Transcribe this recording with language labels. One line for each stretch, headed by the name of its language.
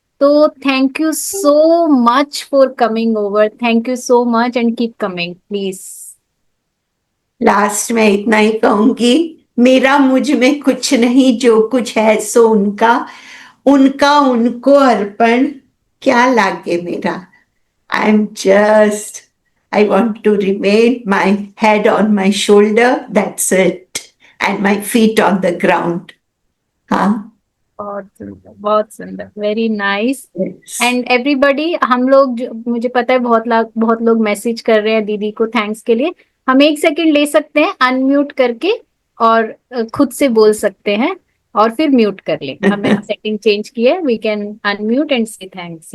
English: तो thank you so much for coming over, thank you so much and keep coming please.
Hindi: Last में इतना ही कहूंगी, मेरा मुझ में कुछ नहीं, जो कुछ है सो उनका, उनका उनको अर्पण, क्या लागे मेरा।
English: I am just, I want to remain my head on my shoulder, that's it, and my feet on the ground. हाँ,
Hindi: बहुत सुंदर, very nice. yes. And everybody, हम लोग मुझे पता है बहुत लोग मैसेज कर रहे हैं दीदी को थैंक्स के लिए। हम 1 सेकंड ले सकते हैं अनम्यूट करके और खुद से बोल सकते हैं और फिर म्यूट कर लें। हमने सेटिंग चेंज की है,
English: We can unmute and say thanks.